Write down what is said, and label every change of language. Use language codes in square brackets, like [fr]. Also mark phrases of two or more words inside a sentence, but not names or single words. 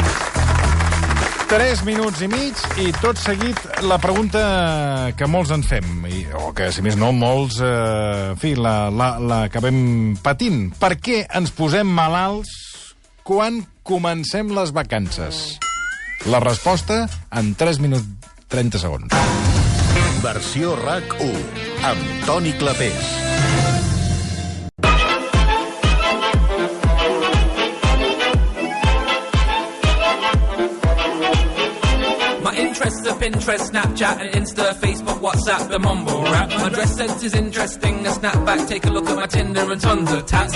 [ca] 3 minuts i mig i tot seguit la pregunta que molts ens fem, o que, si més no, molts, en fi, l'acabem patint. Per què ens posem malalts quan comencem les vacances? La resposta en 3 minuts 30 segons. Versió RAC1 amb Toni Clapés. [en] Pinterest, Snapchat and Insta, Facebook, WhatsApp, the mumble rap. My dress sense is interesting, a snapback, take a look at my Tinder and tons of tats.